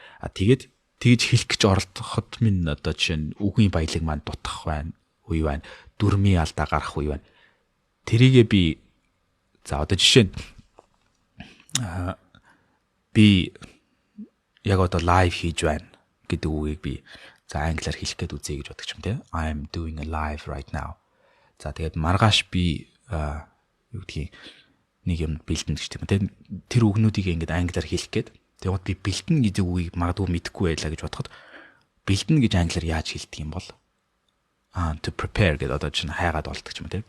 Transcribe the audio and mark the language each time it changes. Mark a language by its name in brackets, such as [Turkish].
[Mongolian] Тэгээд тэгж хэлэх гэж оролдоход минь одоо жишээ нь үгийн баялаг маань дутах байна, үе байна, дүрмийн алдаа гарах үе байна. Тэрийгээ би за одоо жишээ нь би яг одоо лайв хийж байна гэдэг үгийг би за англиар хэлэх гээд үзье гэж боддог юм те. [English] I'm doing a live right now. [Mongolian] За тэгээд маргааш би юу гэдгийг нэг юм бэлдэн гэж тийм те. Тэр үгнүүдийг ингээд англиар хэлэх гээд тэгээд би бэлдэн гэдэг үгийг магадгүй мэдэхгүй байлаа гэж бодоход бэлдэн гэж англиар яаж хэлдэг юм бол to prepare гэдэг одоо чинь хайгаад болдог юм те.